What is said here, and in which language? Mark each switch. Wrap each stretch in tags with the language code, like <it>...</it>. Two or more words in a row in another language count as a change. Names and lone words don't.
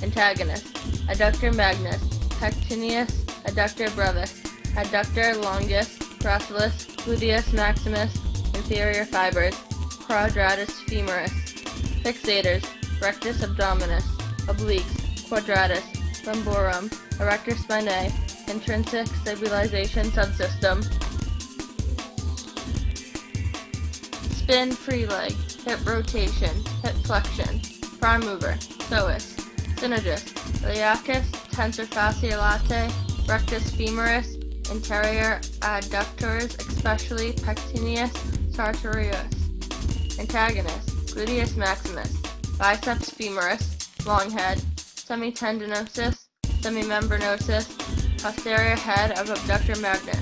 <en>Antagonist, adductor magnus, pectineus, adductor brevis, adductor longus, gracilis, gluteus maximus, inferior fibers, quadratus femoris. Fixators, rectus abdominis, obliques, quadratus, lumborum, erector spinae, intrinsic stabilization subsystem. Spin free leg, hip rotation, hip flexion, prime mover, psoas, synergist, iliacus, tensor fasciae latae, rectus femoris, anterior adductors, especially pectineus, sartorius. Antagonist, gluteus maximus, biceps femoris, long head, semitendinosus, semimembranosus, posterior head of abductor magnus.</en>